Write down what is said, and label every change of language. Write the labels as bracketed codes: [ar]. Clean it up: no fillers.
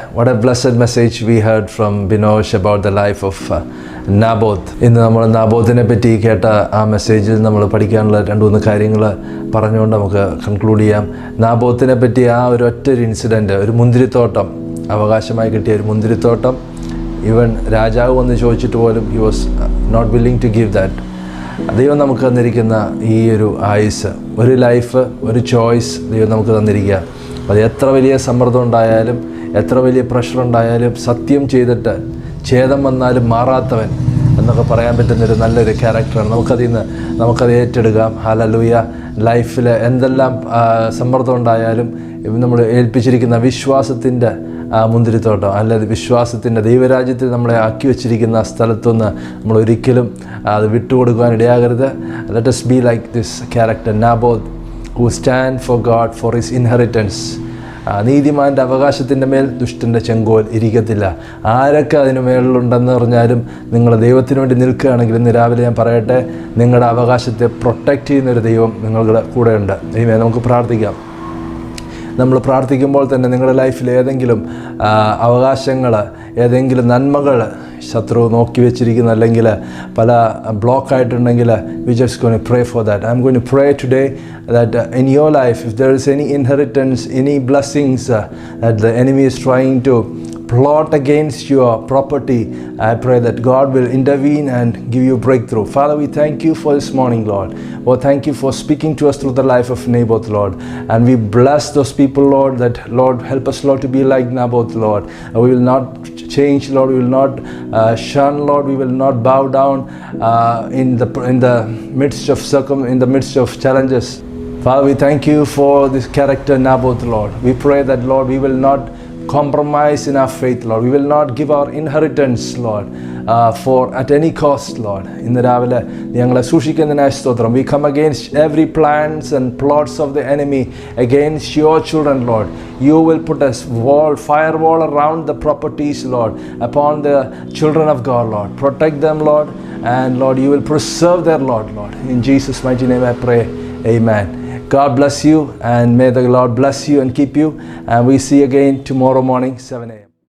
[en] What a blessed message we heard from Binosh about the life of Naboth. [ml] ഇന്ന് നമ്മൾ നാബോത്തിനെ പറ്റി കേട്ട ആ മെസ്സേജിൽ നമ്മൾ പഠിക്കാനുള്ള 2-3 കാര്യങ്ങൾ പറഞ്ഞുകൊണ്ട് നമുക്ക് കൺക്ലൂഡ് ചെയ്യാം. നാബോത്തിനെ പറ്റി ആ ഒരു ഒറ്റൊരു ഇൻസിഡൻറ്റ്, ഒരു മുന്തിരിത്തോട്ടം, അവകാശമായി കിട്ടിയ ഒരു മുന്തിരിത്തോട്ടം, ഈവൻ രാജാവ് വന്ന് ചോദിച്ചിട്ട് പോലും [en] He was not willing to give that. [ml] ദൈവം നമുക്ക് തന്നിരിക്കുന്ന ഈ ഒരു ആയുസ്, ഒരു ലൈഫ്, ഒരു ചോയ്സ് ദൈവം നമുക്ക് തന്നിരിക്കുക. അത് എത്ര വലിയ സമ്മർദ്ദം ഉണ്ടായാലും, എത്ര വലിയ പ്രഷർ ഉണ്ടായാലും, സത്യം ചെയ്തിട്ട് ഛേദം വന്നാലും മാറാത്തവൻ എന്നൊക്കെ പറയാൻ പറ്റുന്നൊരു നല്ലൊരു ക്യാരക്ടറാണ്. നമുക്കത് ഏറ്റെടുക്കാം. ഹല്ലേലൂയ. ലൈഫിൽ എന്തെല്ലാം സമ്മർദ്ദം ഉണ്ടായാലും നമ്മൾ ഏൽപ്പിച്ചിരിക്കുന്ന വിശ്വാസത്തിൻ്റെ മുന്തിരിത്തോട്ടം, അല്ലാതെ വിശ്വാസത്തിൻ്റെ ദൈവരാജ്യത്തിൽ നമ്മളെ ആക്കി വച്ചിരിക്കുന്ന സ്ഥലത്തുനിന്ന് നമ്മൾ ഒരിക്കലും അത് വിട്ടുകൊടുക്കുവാൻ ഇടയാകരുത്. [en] Let us be like this character Naboth who stand for God for his inheritance. [ml] നീതിമാൻ്റെ അവകാശത്തിൻ്റെ മേൽ ദുഷ്ടൻ്റെ ചെങ്കോൽ ഇരിക്കത്തില്ല. ആരൊക്കെ അതിന് മേളിലുണ്ടെന്ന് പറഞ്ഞാലും നിങ്ങൾ ദൈവത്തിന് വേണ്ടി നിൽക്കുകയാണെങ്കിൽ ഇന്ന് രാവിലെ ഞാൻ പറയട്ടെ, നിങ്ങളുടെ അവകാശത്തെ പ്രൊട്ടക്റ്റ് ചെയ്യുന്നൊരു ദൈവം നിങ്ങളുടെ കൂടെയുണ്ട്. നമുക്ക് പ്രാർത്ഥിക്കാം. നമ്മൾ പ്രാർത്ഥിക്കുമ്പോൾ തന്നെ നിങ്ങളുടെ ലൈഫിൽ ഏതെങ്കിലും അവകാശങ്ങൾ, ഏതെങ്കിലും നന്മകൾ ശത്രു നോക്കി വെച്ചിരിക്കുന്ന, അല്ലെങ്കിൽ പല ബ്ലോക്കായിട്ടുണ്ടെങ്കിൽ [en] we just going to pray for that. I'm going to pray today that in your life, if there is any inheritance, any blessings that the enemy is trying to plot against your property, I pray that God will intervene and give you breakthrough. Father, we thank you for this morning, Lord. Oh, thank you for speaking to us through the life of Naboth, Lord. And we bless those people, Lord, that, Lord, help us, Lord, to be like Naboth, Lord. We will not change, Lord. We will not shun, Lord. We will not bow down in the midst of challenges. Father, we thank you for this character, Naboth, Lord. We pray that, Lord, we will not compromise in our faith, Lord. We will not give our inheritance, Lord, for at any cost, Lord. [ml] ഇന്ന് രാവിലെ ഞങ്ങളെ സൂക്ഷിക്കുന്നതിനായി സ്തോത്രം. [en] We come against every plans and plots of the enemy against your children, Lord. You will put a firewall around the properties, Lord, upon the children of God, Lord. Protect them, Lord, and Lord, you will preserve their Lord. In Jesus' mighty name I pray. Amen. God bless you, and may the Lord bless you and keep you. And we see you again tomorrow morning, 7 a.m.